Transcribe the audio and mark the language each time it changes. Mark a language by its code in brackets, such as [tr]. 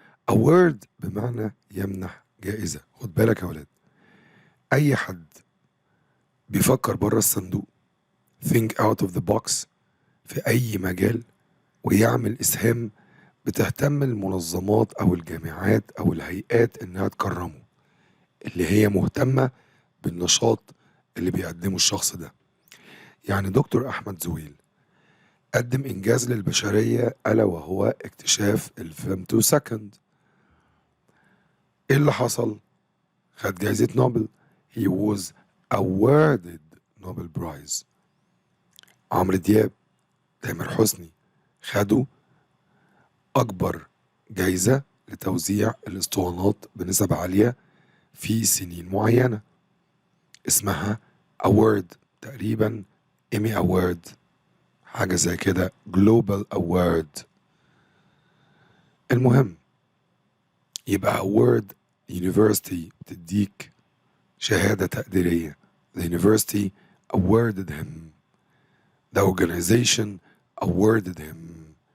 [ar] award بمعنى يمنح جائزة. خد بالك يا ولاد، أي حد بيفكر بره الصندوق [en] think out of the box [ar] في أي مجال ويعمل إسهام، بتهتم المنظمات أو الجامعات أو الهيئات إنها تكرمه، اللي هي مهتمة بالنشاط اللي بيقدمه الشخص ده. يعني دكتور أحمد زويل قدم إنجاز للبشرية ألا وهو اكتشاف الفيمتو سكند. إيه اللي حصل؟ خد جائزة نوبل. [en] he was awarded Nobel Prize. [ar] عمرو دياب، تامر حسني خدوا أكبر جائزة لتوزيع الاسطوانات بنسب عالية في سنين معينة، اسمها award، تقريبا إيمي award، حاجة زي كده [en] global award. [ar] المهم يبقى [en] award university [ar] بتديك شهادة تقديرية. [en] the university awarded him. the organization awarded him.